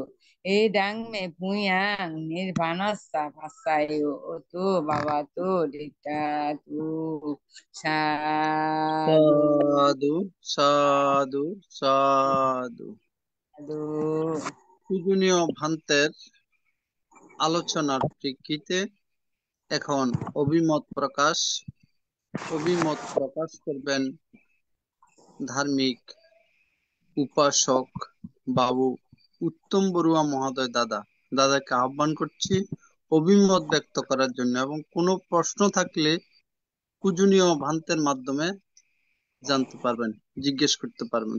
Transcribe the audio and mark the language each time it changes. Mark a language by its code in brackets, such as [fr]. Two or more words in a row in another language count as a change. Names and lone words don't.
[pi] ইদাং মে পুয়াং নির্বাণস্যা ভাসায়ু অতু বাবাতু দিতাতু। সাধু সাধু সাধু সাধু। সাধু। [bn] পূজনীয় ভান্তের আলোচনার প্রেক্ষিতে এখন অভিমত প্রকাশ করবেন ধার্মিক উপাসক বাবু উত্তম বড়ুয়া মহোদয়। দাদাকে আহ্বান করছি অভিমত ব্যক্ত করার জন্য এবং কোনো প্রশ্ন থাকলে পূজনীয় ভান্তের মাধ্যমে জানতে পারবেন, জিজ্ঞেস করতে পারবেন।